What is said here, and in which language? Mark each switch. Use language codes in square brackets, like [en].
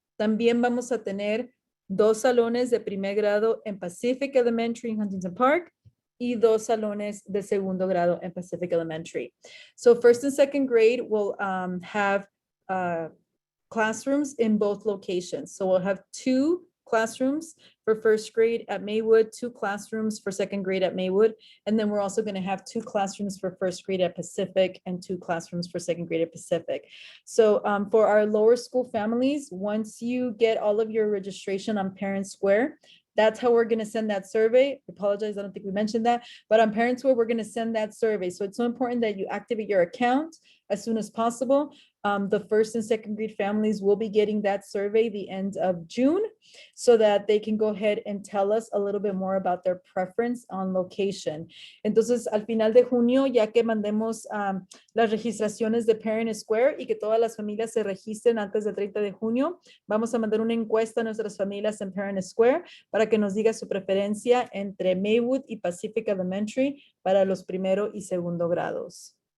[es] También vamos a tener dos salones de primer grado en Pacific Elementary en Huntington Park y dos salones de segundo grado en Pacific Elementary. [en] So first and second grade will have classrooms in both locations. So we'll have 2 classrooms for first grade at Maywood, 2 classrooms for second grade at Maywood, and then we're also going to have 2 classrooms for first grade at Pacific and 2 classrooms for second grade at Pacific. So for our lower school families, once you get all of your registration on Parent Square, that's how we're going to send that survey. I apologize, I don't think we mentioned that, but on Parent Square, we're going to send that survey. So it's so important that you activate your account as soon as possible. The first and second grade families will be getting that survey the end of June so that they can go ahead and tell us a little bit more about their preference on location. [es] Entonces, al final de junio, ya que mandemos las registraciones de Parent Square y que todas las familias se registren antes del 30 de junio, vamos a mandar una encuesta a nuestras familias en Parent Square para que nos diga su preferencia entre Maywood y Pacific Elementary para los primero y segundo grados.